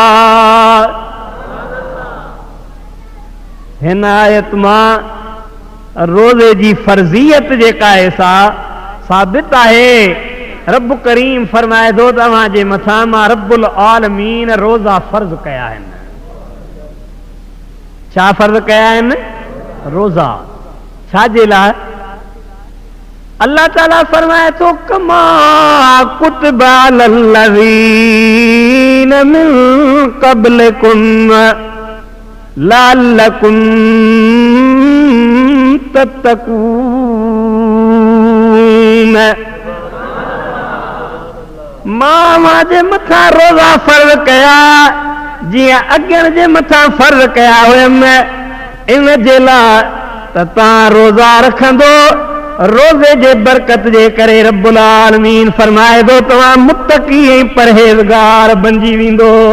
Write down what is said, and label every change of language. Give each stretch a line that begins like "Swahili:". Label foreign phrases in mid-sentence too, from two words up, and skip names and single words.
Sindhi: हिन आयत मां रोज़े जी फर्ज़ियत जेका आहे सा साबित आहे। रब करीम फरमाए थो तव्हां जे मथां मां
Arabic: رب العالمين
Sindhi: रोज़ा फर्ज़ कया आहिनि। छा फर्ज़ कया आहिनि? रोज़ा। छाजे लाइ? अल्लाह ताला फरमाए थो,
Arabic: كما كتب على الذين من قبلكم لعلكم تتقون.
Sindhi: मां जे मथां रोज़ा फर्ज़ कया जीअं अॻियनि जे मथां फर्ज़ कया हुयमि, इन जे लाइ त तव्हां रोज़ा रखंदो, रोज़े जे बरकत जे करे
Arabic: رب العالمين
Sindhi: फरमाए थो तव्हां मुत्तकी ऐं परहेज़गार बणिजी वेंदो।